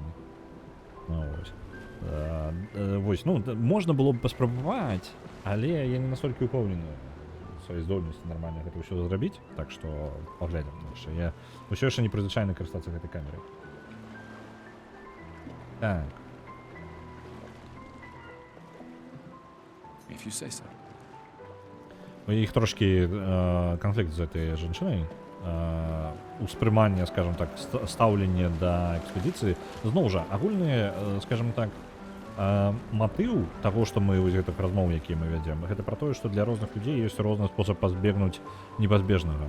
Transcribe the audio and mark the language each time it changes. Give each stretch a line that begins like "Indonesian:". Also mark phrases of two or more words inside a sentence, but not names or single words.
Ukrainian: Ось.
Belarusian: Вось, ну, можна было б паспрабаваць, але я не настолькі упэўнены сваёй здольнасці нормально гэта ўсё зрабіць, так што паглядзім. Я ўсё яшчэ не прызвычайна карыстацца гэтай камерай. Так.
English: If you say so.
Belarusian: У іх трошкі канфлікт з гэтай жанчынай. Успрыманне, скажем так, стаўленне да экспедыцыі. Зноў жа, агульны, скажем так, матыў таго, што мы вось гэтых размоў, якія мы вядзем, гэта пра тое, што для розных людзей ёсць розны спосаб пазбегнуць непазбежнага.